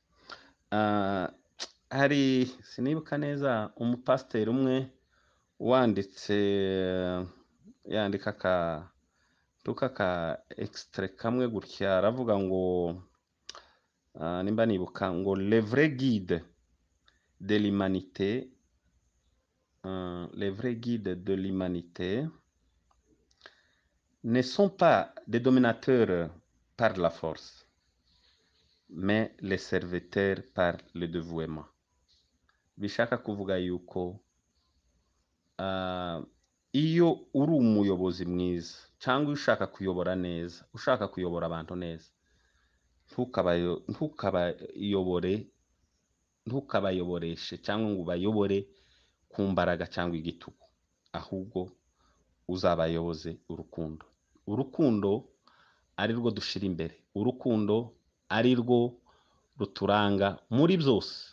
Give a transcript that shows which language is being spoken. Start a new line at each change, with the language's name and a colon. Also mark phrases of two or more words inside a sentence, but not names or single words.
Rundi: Hari sinibuka neza umupasiteri umwe wanditse yandika ka extrait kamwe gutya, aravuga ngo nimba nibuka ngo
French: le vrai guide de l'humanité ne sont pas des dominateurs par la force, mais les serviteurs par le dévouement.
Rundi: Bishaka kuvuga yuko iyo uri umuyobozi mwiza cyangwa ushaka kuyobora neza, ushaka kuyobora abantu neza, ntukabayoboreshe cyangwa ngo ubayobore ku mbaraga cyangwa igitugu, ahubwo uzabayoboze urukundo ari rwo dushira imbere, urukundo ari rwo ruturanga muri byose.